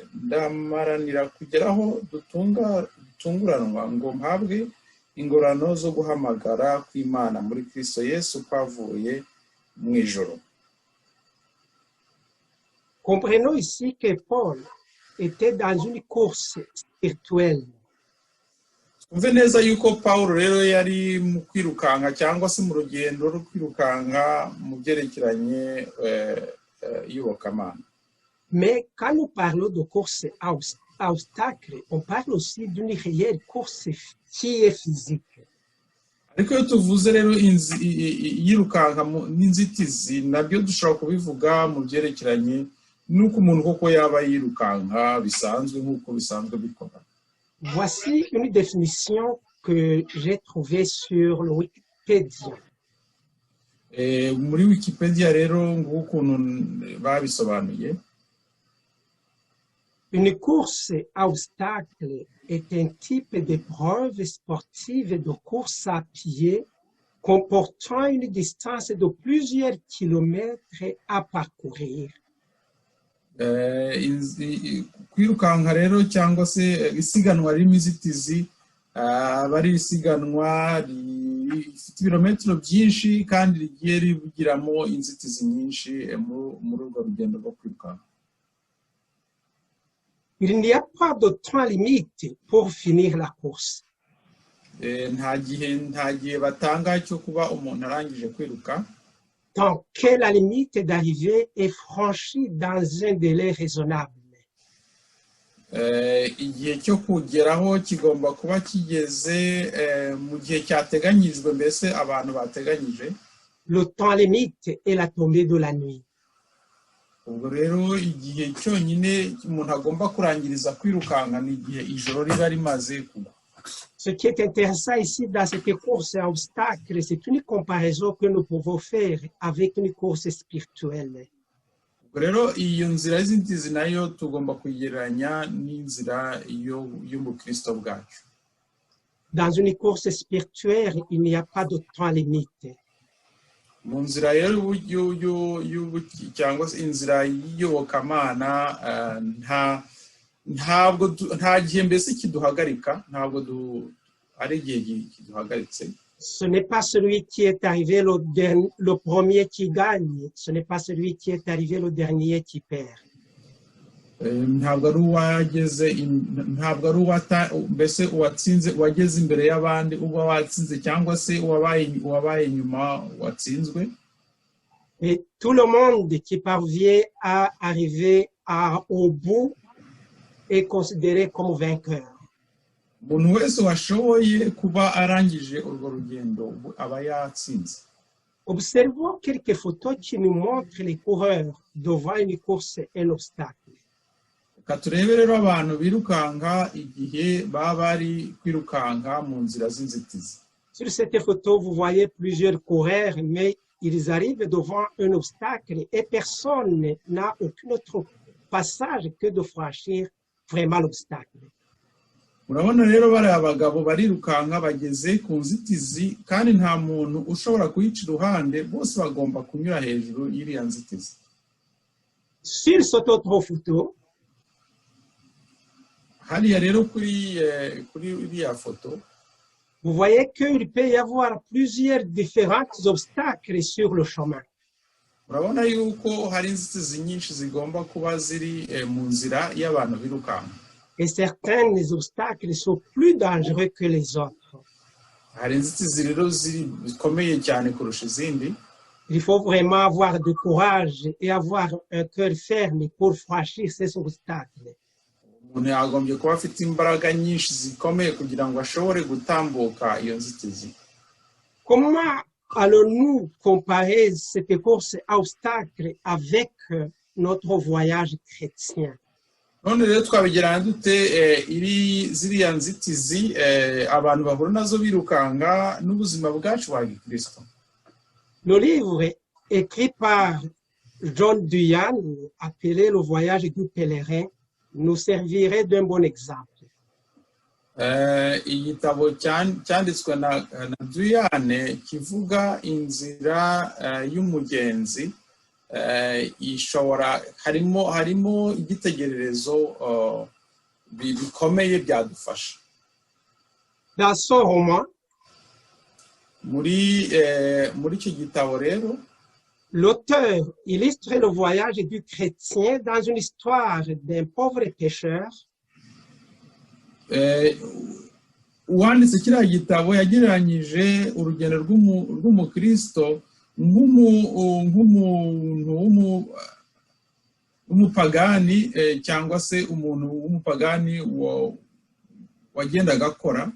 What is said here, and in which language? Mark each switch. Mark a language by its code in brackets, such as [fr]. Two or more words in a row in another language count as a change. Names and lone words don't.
[rw] Ndamaranira kugeraho dutunguranwa ngo mpabwe ingorano zo guhamagara kw'Imana muri Kristo Yesu kwavuye mu ijoro. [fr] Comprenons ici que Paul était dans une course spirituelle. [rw] Twumve neza yuko Pawulo rero yari mu kwirukanka cyangwa se mu rugendo rwo kwirukanka mu byerekeranye iyobokamana. [fr] Mais quand nous parlons de course à obstacles, on parle aussi d'une réelle course qui est physique. [rw] Ariko iyo tuvuze rero yirukanka n'inzitizi, nabyo dushobora kubivuga mu byerekeranye n'uko umuntu koko yaba yirukanka bisanzwe nk'uko bisanzwe bikora. [fr] Voici une définition que j'ai trouvée sur le Wikipédia. [rw] Muri Wikipedia rero ngukuntu babisobanuye. [fr] Une course à obstacles est un type d'épreuve sportive de course à pied comportant une distance de plusieurs kilomètres à parcourir. [rw] Kwirukanka rero cyangwa se isiganwa ririmo inzitizi, bari isiganwa rifite ibirometero byinshi kandi rigiye ribugiramo inzitizi nyinshi muri urwo rugendo rwo kwirukanka. [fr] Il n'y a pas de temps limite pour finir la course. [rw] Nta gihe batanga cyo kuba umuntu arangije kwiruka. [fr] Tant que la limite d'arrivée est franchie dans un délai raisonnable. [rw] Igihe cyo kugeraho kigomba kuba kigeze mu gihe cyateganyijwe, mbese abantu bateganyije. [fr] Le temps limite est la tombée de la nuit. [rw] Ubwo rero igihe cyonyine umuntu agomba kurangiriza kwirukanka ni igihe ijoro riba rimaze kugwa. [fr] Ce qui est intéressant ici dans cette course à obstacles, c'est une comparaison que nous pouvons faire avec une course spirituelle. [rw] Ubwo rero iyo nzira y'inzitizi nayo tugomba kugereranya n'inzira y'ubukristo bwacu. [fr] Dans une course spirituelle, il n'y a pas de temps limite. [rw] Mu nzira rero cyangwa se inzira y'iyobokamana nta gihe mbese kiduhagarika, ntabwo ari igihe kiduhagaritse. [fr] Ce n'est pas celui qui est arrivé le premier qui gagne, ce n'est pas celui qui est arrivé le dernier qui perd. [rw] Ntabwo ari mbese uwatsinze wageze imbere y'abandi uba watsinze cyangwa se uwabaye nyuma watsinzwe. [fr] Et tout le monde qui parvient à arriver au bout est considéré comme vainqueur. [rw] Umuntu wese washoboye kuba arangije urwo rugendo aba yatsinze. [fr] Observons quelques photos qui nous montrent les coureurs devant une course et un obstacle. [rw] Turebe rero abantu birukanka igihe baba bari kwirukanka mu nzira z'inzitizi. [fr] Sur cette photo, vous voyez plusieurs coureurs, mais ils arrivent devant un obstacle et personne n'a aucun autre passage que de franchir vraiment l'obstacle. [rw] Urabona rero bari abagabo barirukanka bageze ku nzitizi kandi nta muntu ushobora kuyica iruhande, bose bagomba kunyura hejuru y'iriya nzitizi. [fr] Sur cette autre photo, [rw] hariya rero kuri iriya foto, [fr] vous voyez qu'il peut y avoir plusieurs différents obstacles sur le chemin. [rw] Urabona yuko hari inzitizi nyinshi zigomba kuba ziri mu nzira y'abantu birukanka. [fr] et certains des obstacles sont plus dangereux que les autres. [rw] hari inzitizi rero zikomeye cyane kurusha izindi. [fr] Il faut vraiment avoir du courage et avoir un cœur ferme pour franchir ces obstacles. [rw] Umuntu yagombye kuba afite imbaraga nyinshi zikomeye kugira ngo ashobore gutambuka iyo nzitizi. [fr] Comment allons-nous comparer cette course à obstacles avec notre voyage chrétien? [rw] None rero twabigerana dute ziriya nzitizi abantu bahura nazo birukanga n'ubuzima bwacu bwa Gikristo? [fr] Le livre écrit par John Duyan, appelé Le voyage du pèlerin, nous servirait d'un bon exemple. [rw] Igitabo cyanditswe na Duyane kivuga inzira y'umugenzi, ishobora harimo igitegererezo bikomeye byadufasha. [fr] Dans son roman, [rw] muri icyo gitabo rero [fr] l'auteur illustre le voyage du chrétien dans une histoire d'un pauvre pêcheur [rw] uwanditse kiriya gitabo yagereranyije urugendo rw'umukristo nk'umuntu w'umupagani cyangwa se umuntu w'umupagani wagendaga akora,